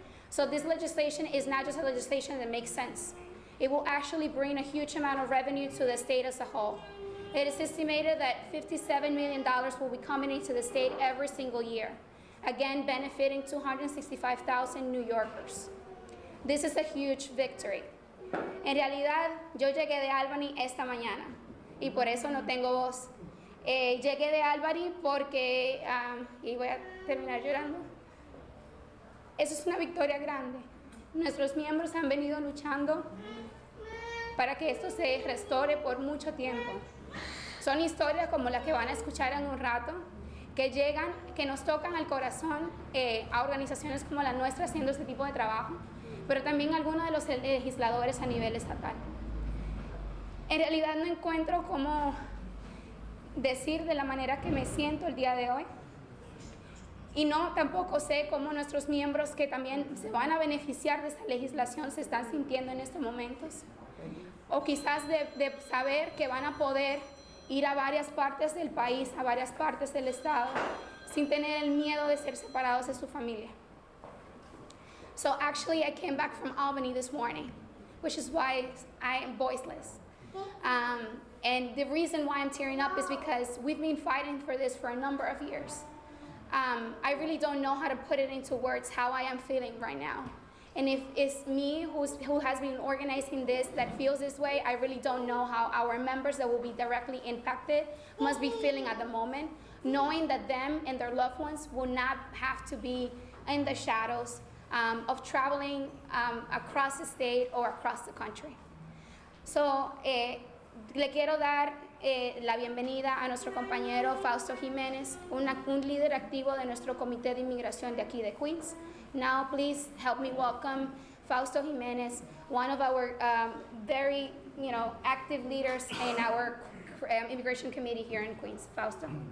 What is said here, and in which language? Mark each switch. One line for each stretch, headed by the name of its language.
English: So this legislation is not just a legislation that makes sense. It will actually bring a huge amount of revenue to the state as a whole. It is estimated that $57 million will be coming into the state every single year, again benefiting 265,000 New Yorkers. This is a huge victory.
Spanish: En realidad, yo llegué de Albany esta mañana y por eso no tengo voz. Llegué de Albany porque, y voy a terminar llorando, eso es una victoria grande. Nuestros miembros han venido luchando para que esto se restaure por mucho tiempo. Son historias como la que van a escuchar en un rato, que llegan, que nos tocan al corazón a organizaciones como la nuestra haciendo este tipo de trabajo, pero también algunos de los legisladores a nivel estatal. En realidad no encuentro cómo decir de la manera que me siento el día de hoy, y no tampoco sé cómo nuestros miembros que también se van a beneficiar de esta legislación se están sintiendo en estos momentos, o quizás de saber que van a poder ir a varias partes del país, a varias partes del estado, sin tener el miedo de ser separados de su familia.
English: So actually I came back from Albany this morning, which is why I am voiceless. And the reason why I'm tearing up is because we've been fighting for this for a number of years. I really don't know how to put it into words how I am feeling right now. And if it's me who has been organizing this that feels this way, I really don't know how our members that will be directly impacted must be feeling at the moment, knowing that them and their loved ones will not have to be in the shadows of traveling across the state or across the country.
Spanish: So, le quiero dar la bienvenida a nuestro compañero Fausto Jiménez, un líder activo de nuestro comité de inmigración de aquí de Queens.
English: Now, please help me welcome Fausto Jiménez, one of our very, active leaders in our immigration committee here in Queens. Fausto.